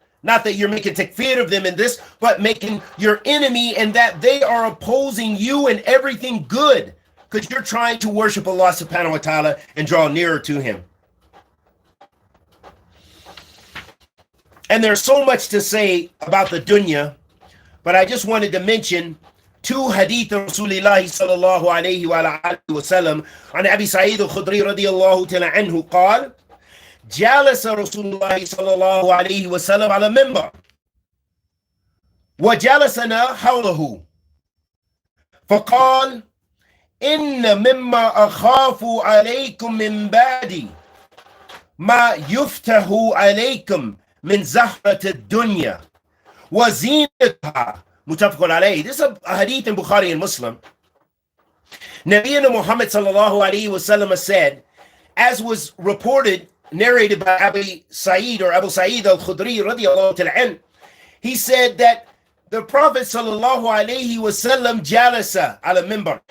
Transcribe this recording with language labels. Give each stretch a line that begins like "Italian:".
English: Not that you're making takfir of them in this, but making your enemy, and that they are opposing you and everything good, because you're trying to worship Allah subhanahu wa ta'ala and draw nearer to Him. And there's so much to say about the dunya, but I just wanted to mention two hadith of Rasulullah sallallahu alayhi wa alihi wa sallam.
Arabic: عن أبي سعيد الخدري رضي الله تعالى عنه قال: جالس رسول الله صلى الله عليه وسلم على المنبر وجلسنا حوله فقال: إن مما أخاف عليكم من بعدي ما يفتح عليكم من زهرة الدنيا وزينتها. متفق عليه.
English: This is a hadith in Bukhari and Muslim. Nabiyyina Muhammad sallallahu alayhi wa sallam said, as was narrated by Abu Sa'id al-Khudri radiyallahu ta'ala anhu, he said that the Prophet sallallahu alayhi wa sallam
Arabic: jalasa ala minbar.